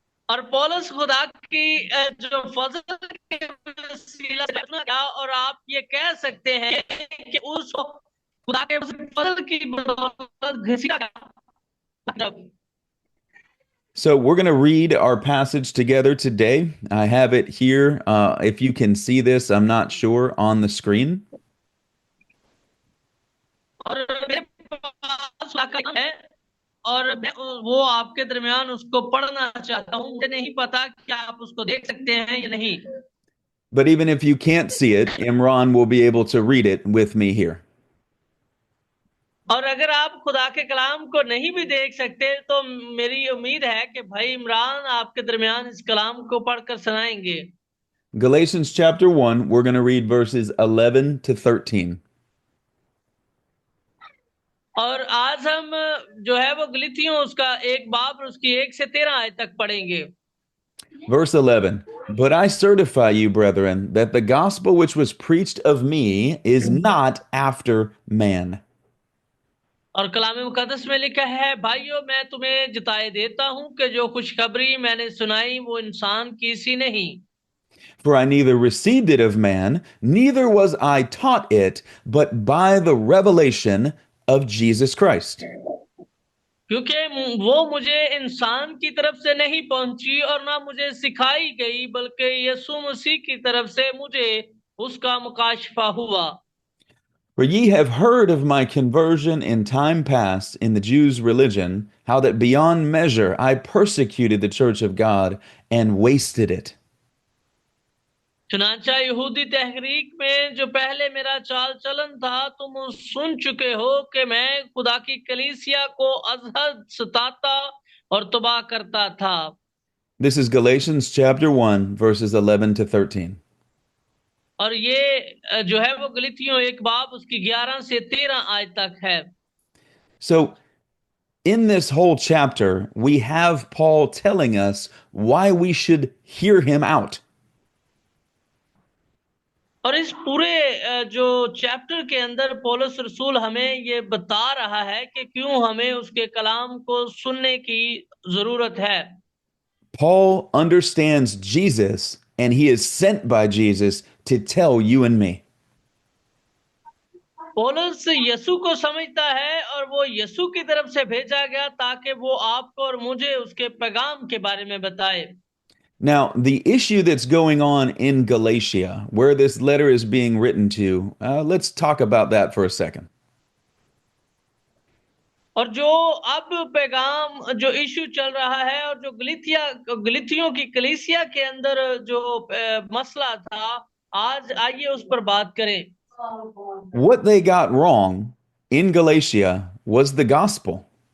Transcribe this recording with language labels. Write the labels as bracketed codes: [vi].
[hi] और पौलुस खुदा की जो फजल के वसीला से क्या, और आप ये कह सकते हैं कि उस खुदा के फजल की बदौलत घसीटा गया। [en] So we're going to read our passage together today. I have it here. If you can see this, I'm not sure, on the screen. [hi] और मेरे पास वाकई है, और मैं वो आपके दरमियान उसको पढ़ना चाहता हूँ। मुझे नहीं पता कि आप उसको देख सकते हैं या नहीं। [en] But even if you can't see it, Imran will be able to read it with me here. [hi] और अगर आप खुदा के कलाम को नहीं भी देख सकते तो मेरी उम्मीद है कि भाई इमरान आपके दरमियान इस कलाम को पढ़कर सुनाएंगे। [en] Galatians chapter 1, we're going to read verses 11 to 13. [hi] और आज हम जो है वो गलीतियों उसका एक बाब उसकी 1 से 13 आयत तक पढ़ेंगे। [en] Verse 11. But I certify you, brethren, that the gospel which was preached of me is not after man. [hi] और कलाम मुकद्दस में लिखा है, भाइयों मैं तुम्हें जिताए देता हूं कि जो खुशखबरी मैंने सुनाई वो इंसान की सी नहीं। [en] For I neither received it of man, neither was I taught it, but by the revelation of Jesus Christ. [hi] क्योंकि वो मुझे इंसान की तरफ से नहीं पहुंची और ना मुझे सिखाई गई, बल्कि यीशु मसीह की तरफ से मुझे उसका मुकाशफा हुआ। [en] For ye have heard of my conversion in time past in the Jews' religion, how that beyond measure I persecuted the church of God and wasted it. [hi] चुनांचा यहूदी तहरीक में जो पहले मेरा चाल चलन था, तुम सुन चुके हो कि मैं खुदा की कलीसिया को अजहद सताता और तबाह करता था। [en] This is Galatians chapter 1, verses 11 to 13. [hi] और ये जो है वो गलीतियों एक बाब उसकी 11 से 13 आयत तक है। [en] So, in this whole chapter, we have Paul telling us why we should hear him out. [hi] और इस पूरे जो चैप्टर के अंदर पौलुस रसूल हमें ये बता रहा है कि क्यों हमें उसके कलाम को सुनने की जरूरत है। [en] Paul understands Jesus, and he is sent by Jesus to tell you and me. [hi] पौलुस यीशु को समझता है और वो यीशु की तरफ से भेजा गया ताकि वो आपको और मुझे उसके पैगाम के बारे में बताए। [en] Now, the issue that's going on in Galatia, where this letter is being written to, let's talk about that for a second. [hi] और जो अब पैगाम जो इशू चल रहा है और जो गलीतियों की कलीसिया के अंदर जो मसला था, आज आइए उस पर बात करें। [en] What they got wrong in Galatia was the gospel.